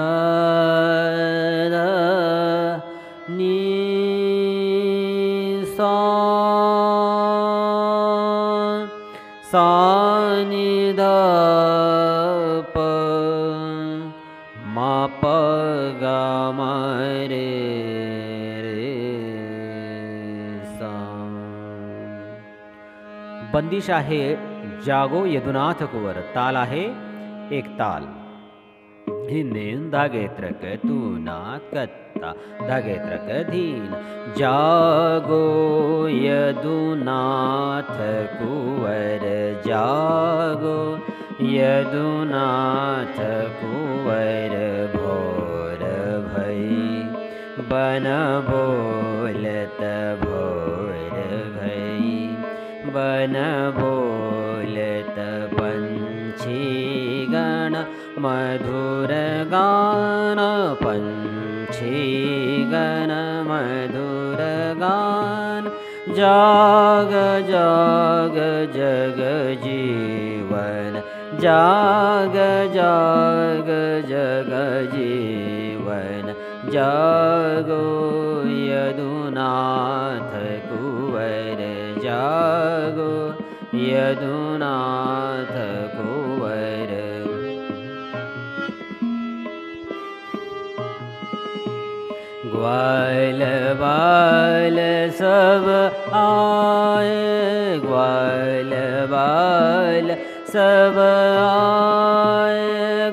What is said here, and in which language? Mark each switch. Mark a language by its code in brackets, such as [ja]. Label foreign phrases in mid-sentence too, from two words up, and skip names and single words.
[mr] ध नी सा, सा नी ध प म प ग म रे रे सा। बंदिश आहे [hi] जागो यदुनाथ कुवर। [mr] ताल आहे एक ताल। हिंदीन धागे त्रक तूना कत्ता, धागे त्रक धीन। [hi] जागो यदुनाथ कुवर, जागो यदुनाथ कुवर। भोर भई बन बोलत, भोर भई बन बोलत। पंछी गण मधुर गान, पंछी गण मधुर गान। जाग जाग जग जीवन, जाग जाग जग जीवन। जागो यदुनाथ कुवर, जागो यदुनाथ कुवर। ग्वाल बाल सब आए, ग्वाल बाल सब आए।